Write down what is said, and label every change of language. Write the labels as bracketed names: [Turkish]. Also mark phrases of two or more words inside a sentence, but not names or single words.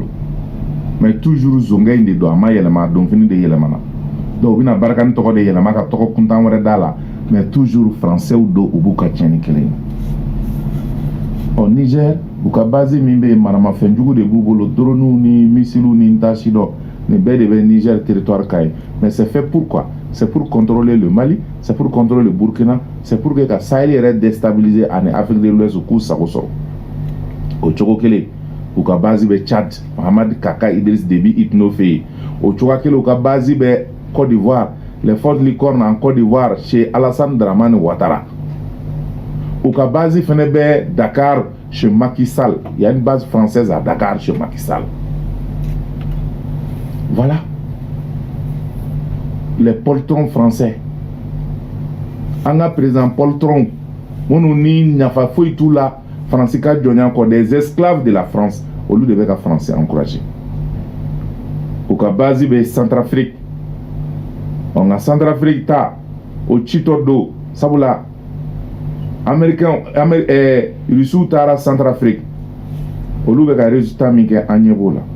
[French] Mais toujours [Bambara] zonga in de do ama yɛlɛma donfini de yɛlɛmana donc u bɛna Barkhane tɔgɔ de yɛlɛma ka tɔgɔ kuntan wɛrɛ d'a la [French] mais toujours français [Bambara] do u b'u ka tiɲɛni kelen Niger u ka base min bɛ maramafɛnjugu de b'u bolo drone ni missile ni ntasi dɔ nin bɛɛ de bɛ Niger territoire ka ye [French] mais c'est fait pourquoi? C'est pour contrôler le Mali, c'est pour contrôler le Burkina, c'est pour que [Bambara] ka Sahel yɛrɛ déstabiliser ani Afrique de l'Ouest u k'u sago sɔrɔ o cogo kelen u ka base bɛ Tchad, Mohamed Kaka Idriss Déby Itno fɛ yen o cogoya kelen u ka base bɛ Côte d'Ivoire, [French] les forces licornes en Côte d'Ivoire chez Alassane Dramane Ouattara. [Bambara] U ka base fɛnɛ bɛ Dakar chez Macky Sall. [French] Il y a une base française à Dakar chez Macky Sall. Voilà les poltrons français. [Bambara] An ka [French] président poltron [Bambara] minnu ni nafa foyi t'u la Faransi ka jɔnya kɔ [French] des esclaves de la France [Bambara] olu de bɛ ka Faransi encourager. U ka base bɛ Centrafrique. Nka Centrafrique ta o citɔ don sabula Russiw taara Centrafrique olu bɛ ka résultat min kɛ an ɲɛ b'o la.